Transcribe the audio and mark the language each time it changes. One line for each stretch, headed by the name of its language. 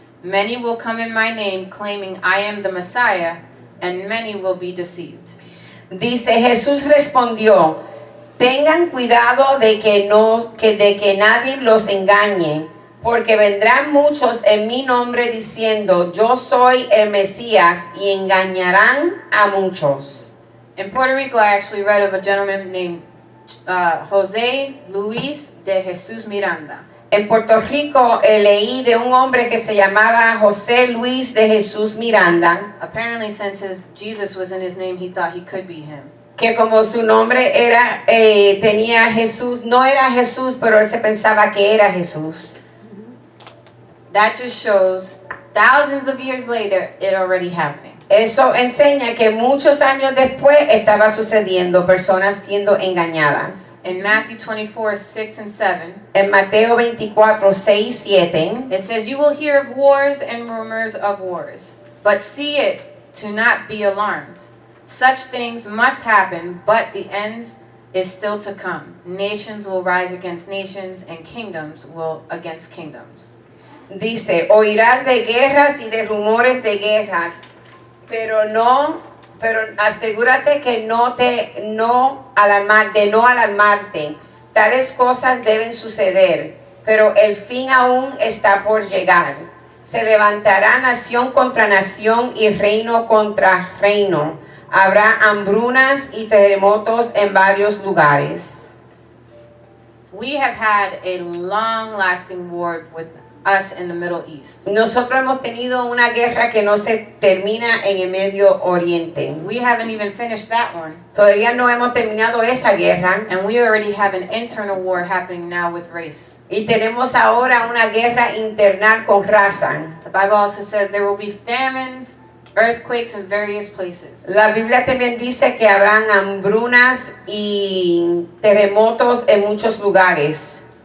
English: Many will come in my name claiming I am the Messiah, and many will be deceived."
Spanish: Dice, Jesús respondió, tengan cuidado de que nadie los engañe, porque vendrán muchos en mi nombre diciendo, yo soy el Mesías, y engañarán a muchos.
English: In Puerto Rico, I actually read of a gentleman named José Luis de Jesús Miranda.
Spanish: En Puerto Rico leí de un hombre que se llamaba José Luis de Jesús Miranda.
English: Apparently, since Jesus was in his name, he thought he could be him.
Spanish: que como su nombre era, tenía Jesús, no era Jesús, pero él se pensaba que era Jesús.
English: That just shows thousands of years later, it already happening.
Spanish: Eso enseña que muchos años después estaba sucediendo, personas siendo engañadas.
English: In Matthew 24, 6 and 7,
Spanish: En Mateo 24, 6, 7,
English: it says, "You will hear of wars and rumors of wars, but see it to not be alarmed. Such things must happen, but the end is still to come. Nations will rise against nations, and kingdoms will against kingdoms."
Spanish: dice, oirás de guerras y de rumores de guerras, pero asegúrate que no alarmarte. Tales cosas deben suceder, pero el fin aún está por llegar. Se levantará nación contra nación y reino contra reino. Habrá hambrunas y terremotos en varios lugares.
English: We have had a long-lasting war with us in the Middle East.
Spanish: Nosotros hemos tenido una guerra que no se termina en el Medio Oriente.
English: We haven't even finished that one,
Spanish: Todavía no hemos terminado esa guerra
English: and we already have an internal war happening now with race.
Spanish: y tenemos ahora una guerra interna con raza.
English: The Bible also says there will be famines, earthquakes in various places.
Spanish: La Biblia también dice que habrán hambrunas y terremotos en muchos lugares.